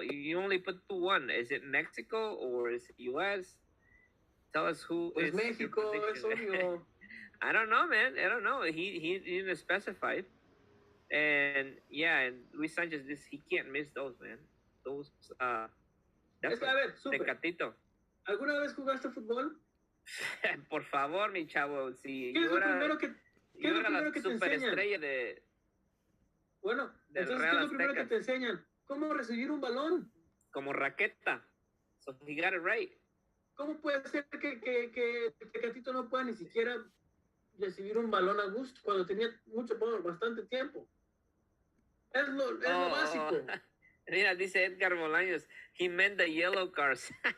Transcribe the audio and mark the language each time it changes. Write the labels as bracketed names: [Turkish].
[English] You only put 2-1. Is it Mexico or is it U.S.? Tell us who [Spanish] pues [English] is [Spanish] México, es obvio. [English] I don't know, man. I don't know. He didn't specify. And yeah, and Luis Sanchez, he can't miss those, man. Those. [Spanish] Es que, a ver, súper. Tecatito. ¿Alguna vez jugaste fútbol? Por favor, mi chavo, si ¿Qué es lo primero que te enseñan? Superestrella de. Bueno, entonces, ¿qué es lo primero que te enseñan? ¿Cómo recibir un balón? Como raqueta. [English] So he got it right. [Spanish] ¿Cómo puede ser que Tecatito no pueda ni siquiera recibir un balón a gusto cuando tenía bastante tiempo? Es lo básico. Mira, dice [English] Edgar Bolaños, he meant the yellow cards.